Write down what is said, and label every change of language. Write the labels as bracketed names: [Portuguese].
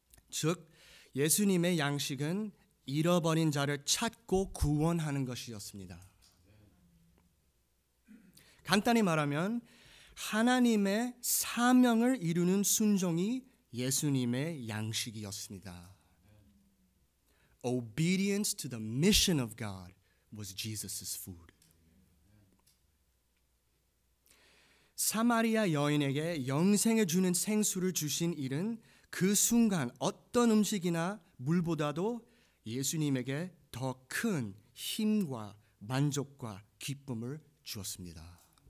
[Korean] 즉 예수님의 양식은 잃어버린 자를 찾고 구원하는 것이었습니다. 간단히 말하면 하나님의 사명을 이루는 순종이 예수님의 양식이었습니다. [English] Obedience to the mission of God was Jesus' food. [Korean] 사마리아 여인에게 영생을 주는 생수를 주신 일은 그 순간 어떤 음식이나 물보다도 예수님에게 더 큰 힘과 만족과 기쁨을 주었습니다.